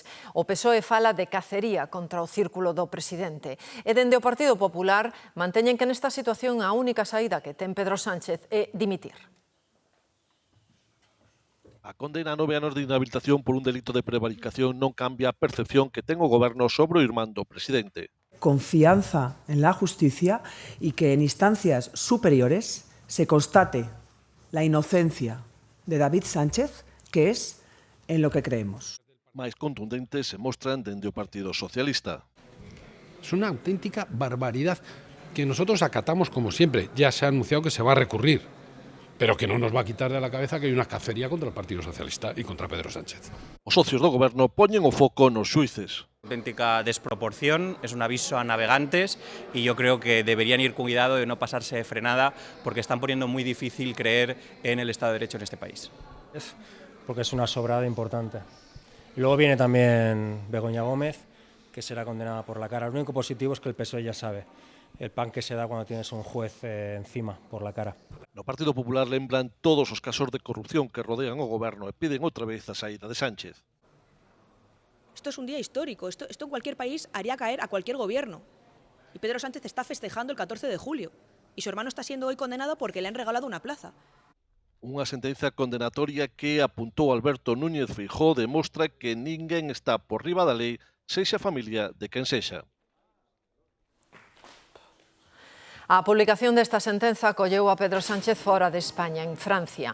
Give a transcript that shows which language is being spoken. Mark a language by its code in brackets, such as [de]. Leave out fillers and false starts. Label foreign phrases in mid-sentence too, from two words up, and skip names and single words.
[gl] O PSOE fala de cacería contra o círculo do presidente e dende o Partido Popular manteñen que nesta situación a única saída que ten Pedro Sánchez é dimitir. A condena a 9 anos de inhabilitación por un delito de prevaricación non cambia a percepción que ten o Goberno sobre o irmán do presidente. [es] Confianza en la justicia y que en instancias superiores se constate la inocencia de David Sánchez, que es en lo que creemos. [gl] Máis contundentes se mostran dende o Partido Socialista. [es] Es una auténtica barbaridad que nosotros acatamos como siempre. Ya se ha anunciado que se va a recurrir, pero que no nos va a quitar de la cabeza que hay una cacería contra el Partido Socialista y contra Pedro Sánchez. [gl] Os socios do goberno poñen o foco nos xuíces. [es] Auténtica desproporción, es un aviso a navegantes y yo creo que deberían ir con cuidado de no pasarse de frenada porque están poniendo muy difícil creer en el Estado de Derecho en este país. Porque es una sobrada importante. Y luego viene también Begoña Gómez, que será condenada por la cara. Lo único positivo es que el PSOE ya sabe el pan que se da cuando tienes un juez encima por la cara. [gl] No Partido Popular lembran todos os casos de corrupción que rodean o goberno e piden outra vez a saída de Sánchez. [es] Esto es un día histórico, esto en cualquier país haría caer a cualquier gobierno. Y Pedro Sánchez está festejando el 14 de julio y su hermano está siendo hoy condenado porque le han regalado una plaza. [gl] Unha sentencia condenatoria que apuntou Alberto Núñez Feijóo demostra que ninguén está por riba da lei, sexa familia de quen sexa. A publicación desta sentenza colleu a Pedro Sánchez fora de España, en Francia.